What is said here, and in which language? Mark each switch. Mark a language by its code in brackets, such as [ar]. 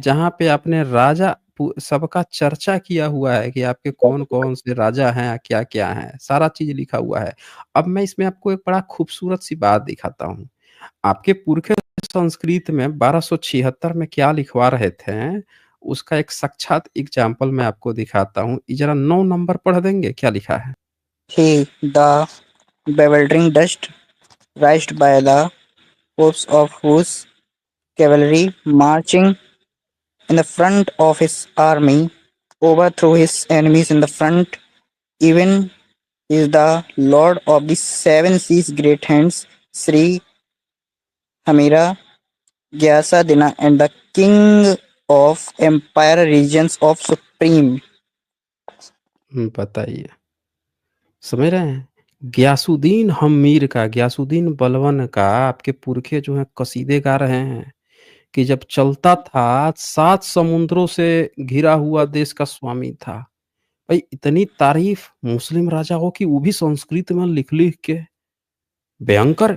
[hi] जहाँ पे आपने राजा सबका चर्चा किया हुआ है कि आपके कौन-कौन से राजा हैं, क्या-क्या हैं, सारा चीज़ लिखा हुआ है। अब मैं इसमें आपको एक बड़ा खूबसूरत सी बात दिखाता हूँ। आपके पुरखे संस्कृत में 1276 में क्या लिखवा रहे थे, उसका एक साक्षात एग्ज़ाम्पल मैं आपको दिखाता हूँ। ये ज़रा 9 नंबर पढ़ देंगे, क्या लिखा है? [en] he the bewildering dust raised by the hopes of whose cavalry marching in the front of his army overthrew his enemies in the front. Even is the lord of the seven seas, great hands, Sri Hamira Gyasa Dina, and the king of empire regions of supreme. [hi] बताइए। समझ रहे हैं? गियासुद्दीन हम्मीर का, गियासुद्दीन बलबन का आपके पुरखे जो हैं कसीदे गा रहे हैं कि जब चलता था 7 समुद्रों से घिरा हुआ देश का स्वामी था। भाई इतनी तारीफ़ मुस्लिम राजाओं की वो भी संस्कृत में लिख-लिख के, भयंकर